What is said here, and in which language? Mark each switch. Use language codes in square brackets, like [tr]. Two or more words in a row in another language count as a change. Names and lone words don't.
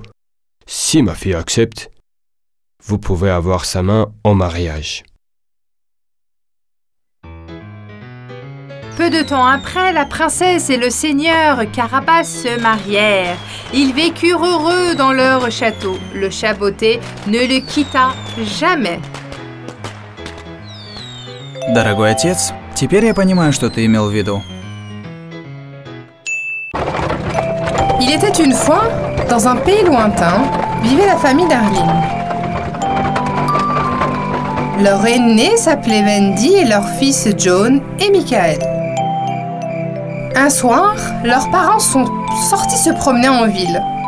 [fr] Si ma fille accepte, vous pouvez avoir sa main en mariage. Peu de temps après, la princesse et le seigneur Carabas se marièrent. Ils vécurent heureux dans leur château. Le chaboté ne le quitta jamais. [ru] Дорогой отец, теперь я понимаю, что ты имел в виду. [fr] Il était une fois, dans un pays lointain, vivait la famille Darling. Leur aîné s'appelait Wendy et leurs fils John et Michael. Un soir, leurs parents sont sortis se promener en ville.